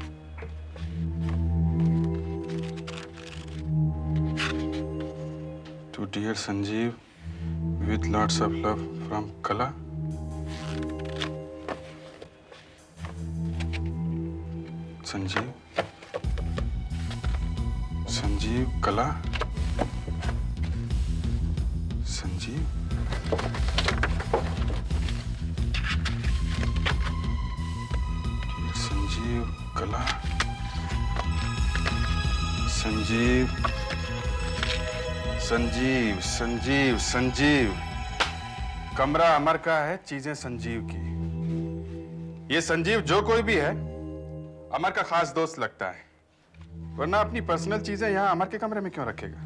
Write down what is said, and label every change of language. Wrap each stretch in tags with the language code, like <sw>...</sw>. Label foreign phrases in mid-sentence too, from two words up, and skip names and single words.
<en>To dear Sanjeev, with lots of love from Kala. Sanjeev, Sanjeev, Kala. Sanjeev. Dear Sanjeev, Kala. Sanjeev.</en> <hi>संजीव, संजीव, संजीव। कमरा अमर का है, चीजें संजीव की। ये संजीव जो कोई भी है, अमर का खास दोस्त लगता है, वरना अपनी पर्सनल चीजें यहाँ अमर के कमरे में क्यों रखेगा?</hi>